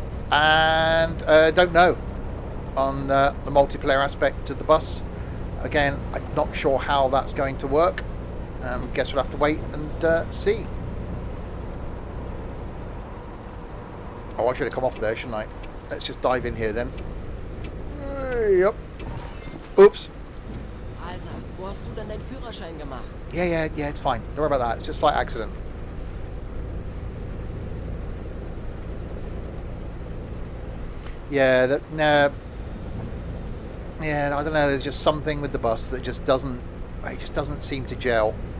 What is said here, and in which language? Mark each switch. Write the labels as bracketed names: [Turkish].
[English] And don't know on the multiplayer aspect of the bus. Again, I'm not sure how that's going to work. Guess we'll have to wait and see. Oh, I should have come off there, shouldn't I? Let's just dive in here then. Yep. Oops. [German] Alter, wo hast du denn deinen Führerschein gemacht? [English] Yeah, it's fine. Don't worry about that. It's just a slight accident. Yeah, yeah, I don't know. There's just something with the bus that just doesn't seem to gel.